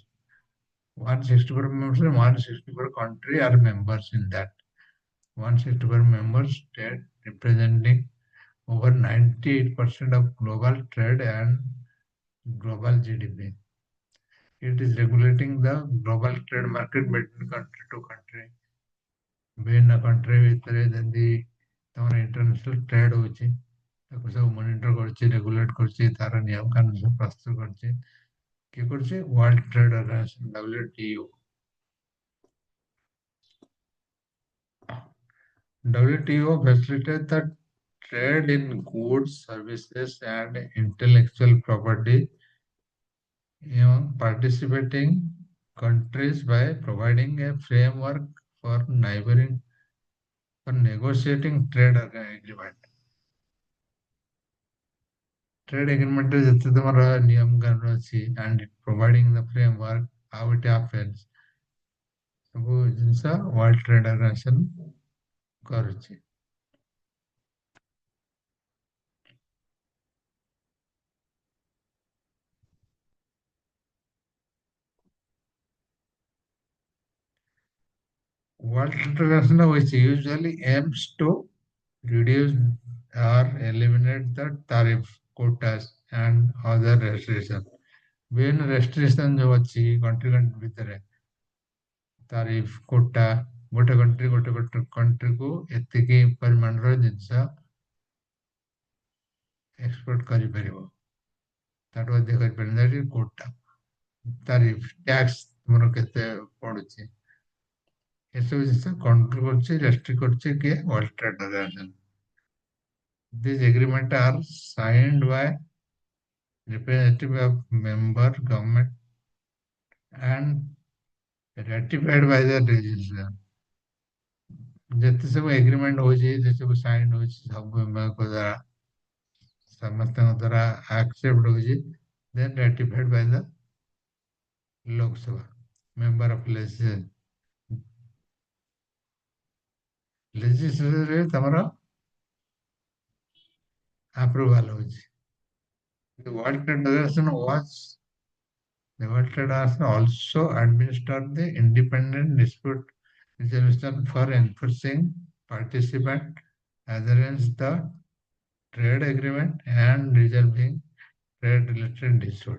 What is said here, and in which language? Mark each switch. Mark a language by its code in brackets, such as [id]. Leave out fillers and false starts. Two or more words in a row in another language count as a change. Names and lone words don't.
[en] 164 members and 164 countries are members in that. 164 members state representing over 98% of global trade and global GDP. It is regulating the global trade market between country to country. [or] ବିଭିନ୍ନ country ଭିତରେ ଯେମିତି ତମର [en] international trade [or] ହଉଛି ତାକୁ ସବୁ monitor କରୁଛି, regulate କରୁଛି, ତାର ନିୟମ କାନୁନ ସବୁ ପ୍ରସ୍ତୁତ କରୁଛି। କିଏ କରୁଛି? [en] World Trade Organization WTO. WTO facilitates the trade in goods, services, and intellectual property among participating countries by providing a framework for neighboring for negotiating trade agreement. Trade agreement is [or] ଯେତେ ତମର ନିୟମ କାନୁନ ଅଛି [en] and providing the framework how it happens [or] ସବୁ ଜିନିଷ World Trade Organization କରୁଛି। [en] World Trade Organization which usually aims to reduce or eliminate the tariff, quotas and other restrictions. [or] ବିଭିନ୍ନ restriction ଯୋଉ ଅଛି country ଭିତରେ [en] tariff quota [or] ଗୋଟେ କଣ୍ଟ୍ରିକୁ ଏତିକି ପରିମାଣର ଜିନିଷ ଏକ୍ସପୋର୍ଟ କରିପାରିବ ତାଠୁ ଅଧିକ କରିପାରିବ [en] that is quota tariff tax [or] ତୁମର କେତେ ପଡୁଛି ଏସବୁ ଜିନିଷ କଣ୍ଟ୍ରୋଲ କରୁଛି ରେଷ୍ଟ୍ରିକ୍ଟ କରୁଛି କିଏ World Trade Organization. [en] These agreements are signed by representative of member government and ratified by the legislature. [or] ଯେତେ ସବୁ ଏଗ୍ରିମେଣ୍ଟ ହଉଛି ଯେ ସବୁ ସାଇନ୍ ହଉଛି ସବୁ ମେମ୍ବରଙ୍କ ଦ୍ୱାରା ସମସ୍ତଙ୍କ ଦ୍ୱାରା ଆକ୍ସେପ୍ଟ ହଉଛି [en] then ratified by the Lok Sabha member of legislature [or] ରେ ତମର approval होची. [en] The World Trade Organization was the World Trade Organization also administered the independent dispute resolution for enforcing participant adherence the trade agreement and resolving trade-related dispute.